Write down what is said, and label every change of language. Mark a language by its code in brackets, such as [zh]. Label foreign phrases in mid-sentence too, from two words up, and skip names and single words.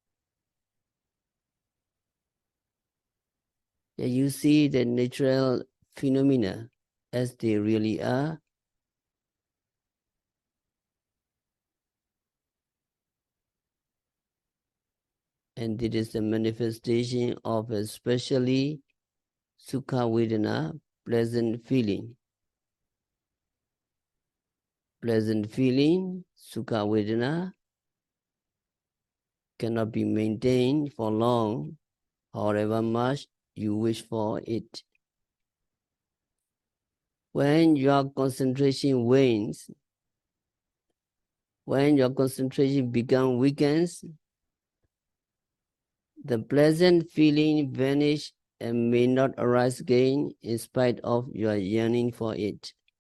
[en] Yeah, you see the natural phenomena as they really are. And it is the manifestation of a specially [pi] sukha vedana, [en] pleasant feeling. Pleasant feeling, [pi] sukha vedana, [en] cannot be maintained for long, however much you wish for it. When your concentration wanes, when your concentration becomes weakens, the pleasant feeling vanish and may not arise again in spite of your yearning for it.